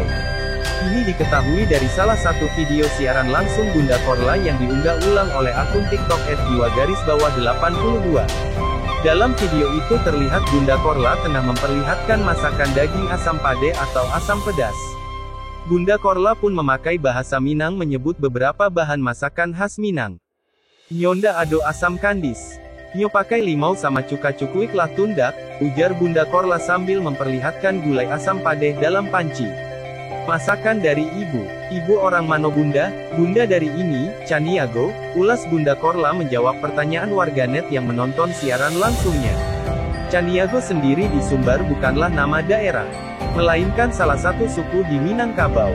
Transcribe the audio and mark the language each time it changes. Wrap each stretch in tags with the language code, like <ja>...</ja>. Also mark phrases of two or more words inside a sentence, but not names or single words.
<id>Ini diketahui dari salah satu video siaran langsung Bunda Korla yang diunggah ulang oleh akun TikTok @jiwa_82. Dalam video itu terlihat Bunda Korla tengah memperlihatkan masakan daging asam pade atau asam pedas. Bunda Korla pun memakai bahasa Minang menyebut beberapa bahan masakan khas Minang.</id> <min>Nyonda ado asam kandis. Nyo pakai limau sama cuka cukuik lah tundak,</min> <id>ujar Bunda Korla sambil memperlihatkan gulai asam padeh dalam panci. Masakan dari ibu.</id> <min>Ibu orang mano bunda?</min> <id>Bunda dari ini, Caniago, ulas Bunda Korla menjawab pertanyaan warganet yang menonton siaran langsungnya. Caniago sendiri di Sumbar bukanlah nama daerah, melainkan salah satu suku di Minangkabau.</id>